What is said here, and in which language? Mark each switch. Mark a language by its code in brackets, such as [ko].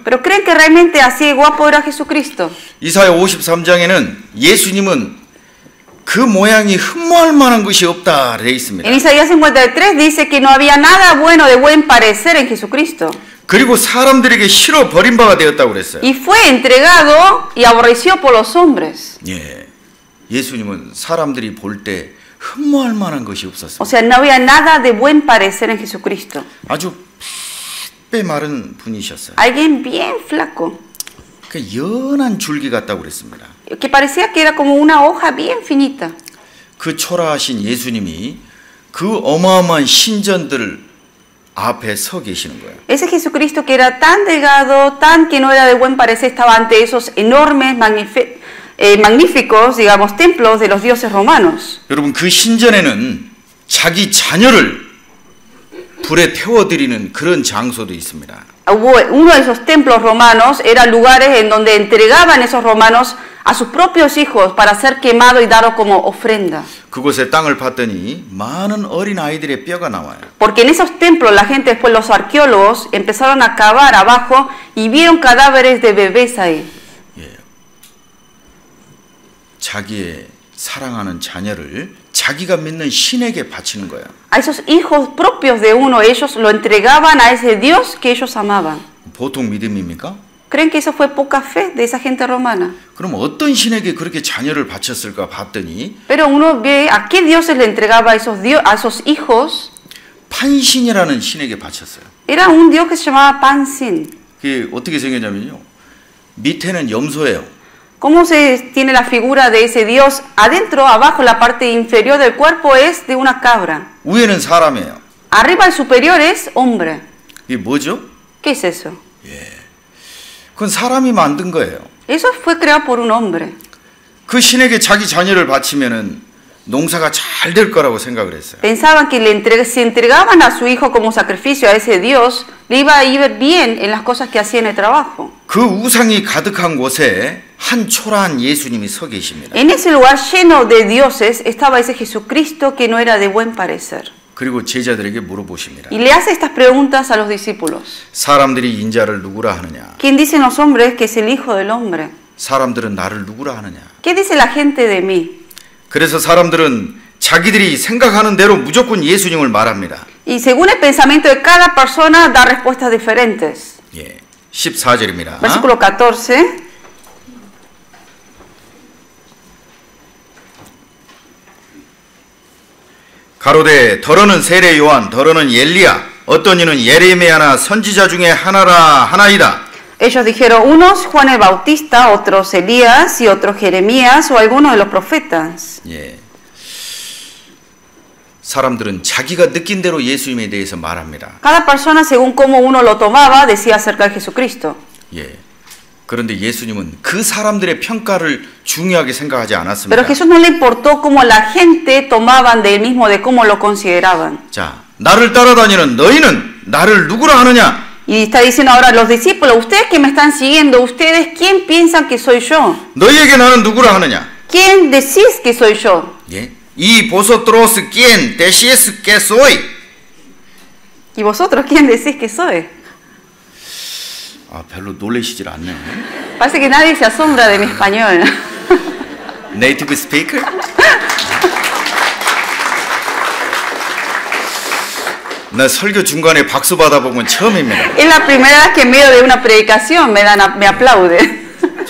[es] Pero ¿creen que realmente así de guapo era Jesucristo? [ko] 이사야 53장에는 예수님은 그 모양이 흠모할 만한 것이 없다 되어 있습니다. [es] En Isaías 53 dice que no había nada bueno de buen parecer en Jesucristo. [ko] 그리고 사람들에게 싫어 버림바가 되었다고 그랬어요. [es] Y fue entregado y aborrecido por los hombres. [ko] 예, 예수님은 사람들이 볼 때 흠모할 만한 것이 없었어요. [es] O sea, no había nada de buen parecer en Jesucristo. [ko] 아주 빼 마른 분이셨어요. [es] Alguien bien flaco, [ko] 그 연한 줄기 같다고 그랬습니다. [es] que parecía que era como una hoja bien finita. [ko] 그 초라하신 예수님이 그 어마어마한 신전들 앞에 서 계시는 거예요. [es] Ese Jesucristo que era tan delgado, tan que no era de buen parecer, estaba ante esos enormes, magníficos, digamos, templos de los dioses romanos. [ko] 여러분 그 신전에는 자기 자녀를 불에 태워드리는 그런 장소도 있습니다. [es] Uno de esos templos romanos era lugares en donde entregaban esos romanos a sus propios hijos para ser quemado y dado como ofrenda. [ko] 그곳에 땅을 봤더니 많은 어린 아이들의 뼈가 나와요. [es] Porque en esos templos la gente, después los arqueólogos, empezaron a cavar abajo y vieron cadáveres de bebés ahí. [ko] 예. 자기의 사랑하는 자녀를 자기가 믿는 신에게 바치는 거예요. [es] A esos hijos propios de uno, ellos lo entregaban a ese Dios que ellos amaban. [ko] 보통 믿음입니까? [es] ¿Creen que eso fue poca fe de esa gente romana? [ko] 그럼 어떤 신에게 그렇게 자녀를 바쳤을까 봤더니 [es] Pero uno ve a qué dioses le entregaba a esos hijos. [ko] 판신이라는 신에게 바쳤어요. [es] Era un dios que se llamaba Pansin. [ko] 그게 어떻게 생겼냐면요. 밑에는 염소예요. [es] ¿Cómo se tiene la figura de ese dios? Adentro, abajo, la parte inferior del cuerpo es de una cabra. [ko] 위에는 사람이에요. [es] Arriba, el superior es hombre. [ko] 이게 뭐죠? [es] ¿Qué es eso? [ko] 그건 사람이 만든 거예요. [es] Eso fue creado por un hombre. [ko] 그 신에게 자기 자녀를 바치면은 농사가 잘 될 거라고 생각을 했어요. [es] Pensaban que si entregaban a su hijo como sacrificio a ese dios, le iba a ir bien en las cosas que hacía en el trabajo. [ko] 그 우상이 가득한 곳에 한 초라한 예수님이 서 계십니다. [es] En ese lugar lleno de dioses estaba ese Jesucristo que no era de buen parecer. [ko] 그리고 제자들에게 물어보십니다. [es] Y le hace estas preguntas a los discípulos. [ko] 사람들이 인자를 누구라 하느냐? [es] ¿Quién dicen los hombres que es el Hijo del Hombre? [ko] 사람들은 나를 누구라 하느냐? [es] ¿Qué dice la gente de mí? [ko] 그래서 사람들은 자기들이 생각하는 대로 무조건 예수님을 말합니다. [es] Y según el pensamiento de cada persona da respuestas diferentes. [ko] 예, 14절입니다. [es] Versículo 14. [ko] 가로되 더러는 세례 요한, 더러는 엘리야, 어떤 이는 예레미야나 선지자 중에 하나이다. [es] Ellos dijeron, unos Juan el Bautista, otros Elías y otros Jeremías o alguno de los profetas. [ko] 예. 사람들은 자기가 느낀 대로 예수님에 대해서 말합니다. [es] Cada persona, según cómo uno lo tomaba, decía acerca de Jesucristo. [ko] 예. 그런데 예수님은 그 사람들의 평가를 중요하게 생각하지 않았습니다. [es] Pero Jesús no le importó cómo la gente tomaban de él mismo, de cómo lo consideraban. [ko] 자, 나를 따라다니는 너희는 나를 누구라 하느냐? [es] Y está diciendo ahora los discípulos, ustedes que me están siguiendo, ustedes, ¿quién piensan que soy yo? [ko] 너희에게 나는 누구라 하느냐? [es] ¿Quién decís que soy yo? [ko] 예? [es] 이 vosotros quién decís que soy? ¿Y vosotros quién decís que soy? [ko] 아, 별로 놀라시질 않네. [es] Parece que nadie se asombra de mi español. [ko] 네이티브 스피커? 나 설교 중간에 박수 받아본 건 처음입니다. [es] Es la primera vez que en medio de una predicación me aplauden.